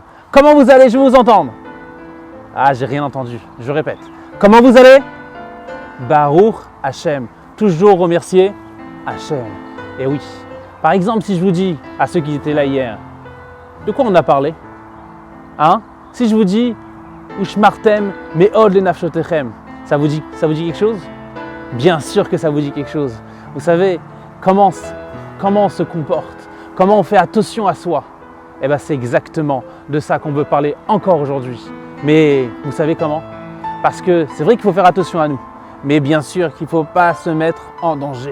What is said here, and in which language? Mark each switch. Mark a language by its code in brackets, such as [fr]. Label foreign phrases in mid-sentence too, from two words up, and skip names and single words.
[fr] Comment vous allez? Je veux vous entendre. Ah, j'ai rien entendu. Je répète. Comment vous allez? [he] ברוך השם. [fr] Toujours remercier Hashem. Et oui. Par exemple, si je vous dis, à ceux qui étaient là hier, de quoi on a parlé? Hein? Si je vous dis [he] ושמרתם מאד לנפשותיכם, [fr] ça vous dit quelque chose? Bien sûr que ça vous dit quelque chose. Vous savez comment on se comporte, comment on fait attention à soi. Eh bien c'est exactement de ça qu'on veut parler encore aujourd'hui. Mais vous savez comment? Parce que c'est vrai qu'il faut faire attention à nous, mais bien sûr qu'il ne faut pas se mettre en danger.